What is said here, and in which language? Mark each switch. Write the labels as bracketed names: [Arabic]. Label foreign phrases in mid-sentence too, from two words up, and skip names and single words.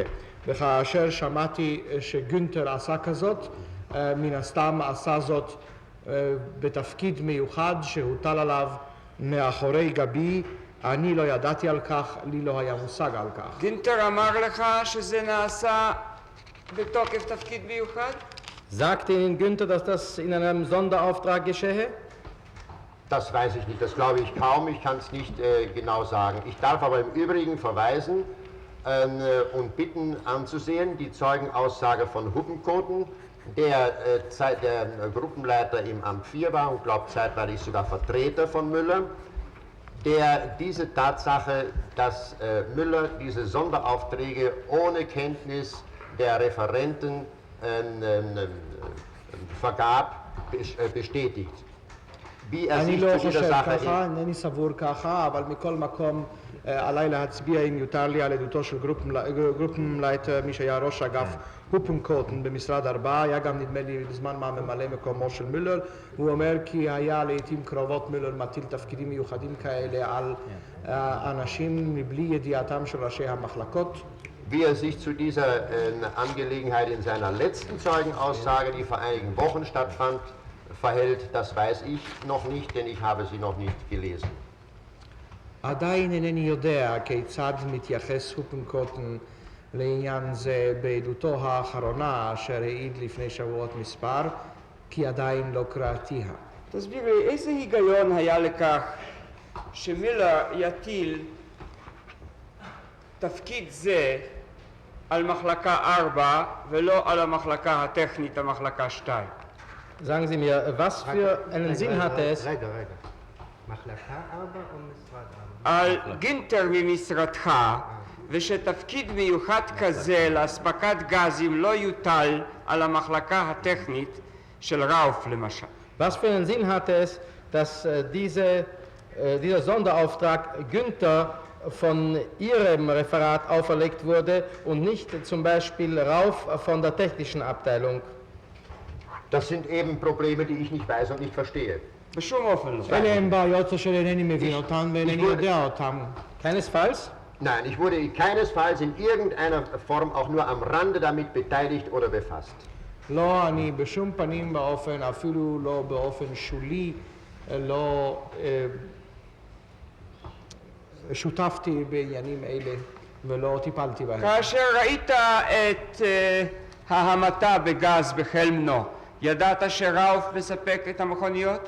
[Hebrew] וכאשר שמעתי שגונטר עשה כזאת, מן הסתם עשה זאת בתפקיד מיוחד שהוטל עליו מאחורי גבי. אני לא ידעתי על כך, לי לא היה מושג על כך. גינטר אמר לך שזה נעשה בתוקף תפקיד מיוחד? [German] Sagte Ihnen Günther, dass das in einem Sonderauftrag geschehe? Das weiß ich nicht, das glaube ich kaum, ich kann es nicht genau sagen. Ich darf aber im Übrigen verweisen und bitten anzusehen die Zeugenaussage von Huppenkoten, der Gruppenleiter im Amt 4 war und glaubt zeitweilig sogar Vertreter von Müller, der diese Tatsache, dass Müller diese Sonderaufträge ohne Kenntnis der Referenten vergab, bestätigt. Wie er [Hebrew] אני [German] sich [Hebrew] לא [German] zu dieser [Hebrew] חושב [German] Sache [Hebrew] ככה, אינני סבור ככה, אבל מכל מקום עליי להצביע אם יותר לי על עדותו של גרופנלייטר, מי שהיה ראש אגף הופנקוטן במשרד 4, היה גם נדמה לי בזמן מה ממלא מקומו של מולר, הוא אומר כי היה לעתים קרובות מולר מטיל תפקידים מיוחדים כאלה על אנשים מבלי ידיעתם של ראשי המחלקות. [German] Wie er sich zu dieser Angelegenheit in seiner letzten Zeugenaussage, die vor einigen Wochen stattfand, verhält, das weiß ich noch nicht, denn ich habe sie noch nicht gelesen. [Hebrew] עדיין אינני יודע כיצד מתייחס הופנקוטן לעניין זה בעדותו האחרונה אשר העיד לפני שבועות מספר, כי עדיין לא קראתיה. תסביר לי, איזה היגיון היה לכך שמילר יטיל תפקיד זה על מחלקה 4 ולא על המחלקה הטכנית, המחלקה 2? [German] Sagen Sie mir, was für einen Sinn hatte es? [Hebrew] רגע. מחלקה 4 או משרד 4? על גינטר ממשרדך, ושתפקיד מיוחד כזה לאספקת גזים לא יוטל על המחלקה הטכנית של ראוף למשל. [German] Was für einen Sinn hatte es, dass dieser Sonderauftrag Günther von Ihrem Referat auferlegt wurde und nicht zum Beispiel Rauf von der technischen Abteilung? Das sind eben Probleme, die ich nicht weiß und nicht verstehe. [Hebrew] בשום אופן לא. אלה הם בעיות אשר אינני מבין אותן ואינני יודע אותן. [German] Keinesfalls? Nein, ich wurde keinesfalls in irgendeiner Form auch nur am Rande damit beteiligt oder befasst. [Hebrew] לא, אני בשום פנים באופן, אפילו לא באופן שולי, לא שותפתי בעניינים אלה ולא טיפלתי בהם. כאשר ראית את ההמתה בגז בחלמנו, ידעת שראוף מספק את המכוניות?